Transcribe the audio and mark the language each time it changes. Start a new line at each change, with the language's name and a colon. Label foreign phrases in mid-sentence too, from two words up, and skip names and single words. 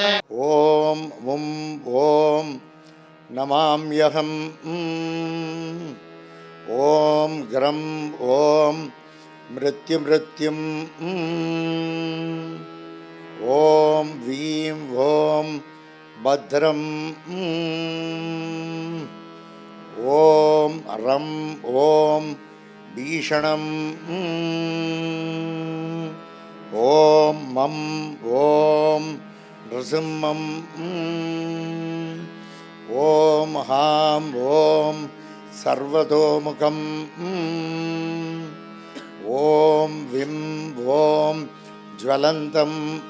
Sanskrit: ॐ वुं ॐ नमाम्यहम् ॐ ग्रं ॐ मृत्युमृत्युम् ॐ वीं ॐ भद्रम् ॐ रं ॐ भीषणम् ॐ मं ॐ नृसिंहम् ॐ हां ॐ सर्वतोमुखम् ॐ विं ॐ ज्वलन्तम्